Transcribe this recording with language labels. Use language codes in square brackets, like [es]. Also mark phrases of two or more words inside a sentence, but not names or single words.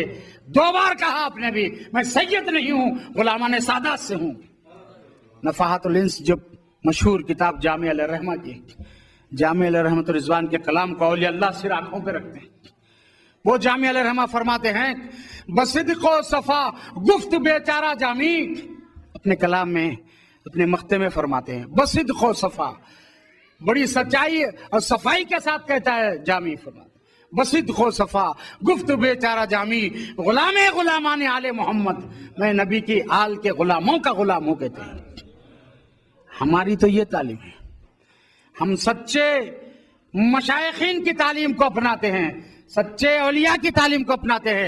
[ur] 2 بار کہا آپ نے بھی میں سید نہیں ہوں، غلامان سادات سے ہوں. نفحات الانس جو مشہور کتاب جامع علیہ رحمہ کی، جامع علیہ رحمت رضوان کے کلام کو اولیاء اللہ صرف آنکھوں پہ رکھتے ہیں. وہ جامع علیہ رحمہ فرماتے ہیں [fa] بصدق و صفا گفت بیچارہ جامی، [ur] اپنے کلام میں، اپنے مقطع میں فرماتے ہیں [fa] بصدق و صفا، [ur] بڑی سچائی اور صفائی کے ساتھ کہتا ہے جامی. فرماتے [fa] بصدق و صفا گفت بیچارہ جامی، غلامان آل محمد، [ur] میں نبی کی آل کے غلاموں کا غلام ہوں کہتے ہیں. ہماری تو یہ تعلیم ہے. ہم سچے مشائخین کی تعلیم کو اپناتے ہیں، سچے اولیاء کی تعلیم کو اپناتے ہیں.